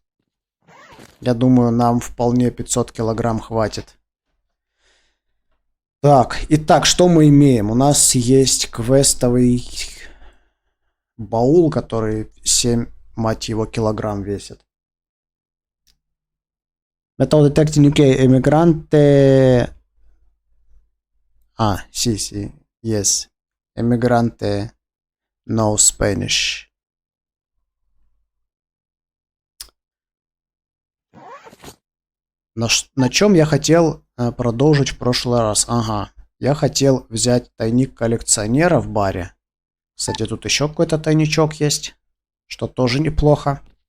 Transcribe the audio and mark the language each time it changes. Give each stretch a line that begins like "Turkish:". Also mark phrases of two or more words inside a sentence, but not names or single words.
Russian: Я думаю, нам вполне 500 килограмм хватит. Так, итак, что мы имеем? У нас есть квестовый баул, который 7, мать его, килограмм весит.
English: Metal Detecting UK,
Spanish: Emigrante... sí, yes.
English: Emigrante, no Spanish.
Russian: На чем я хотел продолжить в прошлый раз? Ага, я хотел взять тайник коллекционера в баре. Кстати, тут еще какой-то тайничок есть, что тоже неплохо.